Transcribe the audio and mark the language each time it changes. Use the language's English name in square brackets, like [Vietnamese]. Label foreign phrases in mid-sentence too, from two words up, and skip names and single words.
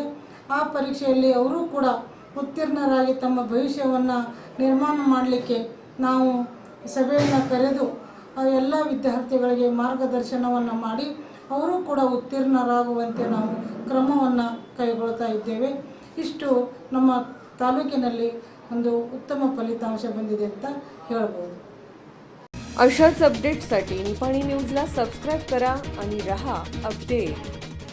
[Kannada] ಆ ಪರೀಕ್ಷೆಯಲ್ಲಿ ಅವರು ಕೂಡ ಉತ್ತೀರ್ಣರಾಗಿ ತಮ್ಮ ಭವಿಷ್ಯವನ್ನು ನಿರ್ಮಾಣ ಮಾಡಲಿಕ್ಕೆ ನಾವು ಸಭೆಯನ್ನು ಕರೆದು ಎಲ್ಲ ವಿದ್ಯಾರ್ಥಿಗಳಿಗೆ ಮಾರ್ಗದರ್ಶನವನ್ನು ಮಾಡಿ ಅವರು ಕೂಡ ಉತ್ತೀರ್ಣರಾಗುವಂತೆ ನಾವು ಕ್ರಮವನ್ನು ಕೈಗೊಳ್ತಾ ಇದ್ದೇವೆ। ಇಷ್ಟು ನಮ್ಮ ತಾಲೂಕಿನಲ್ಲಿ ಒಂದು ಉತ್ತಮ ಫಲಿತಾಂಶ ಬಂದಿದೆ ಅಂತ ಹೇಳ್ಬೋದು। [Marathi] अशाच अपडेट्ससाठी निपाणी न्यूजला सबस्क्राईब करा आणि रहा अपडेट।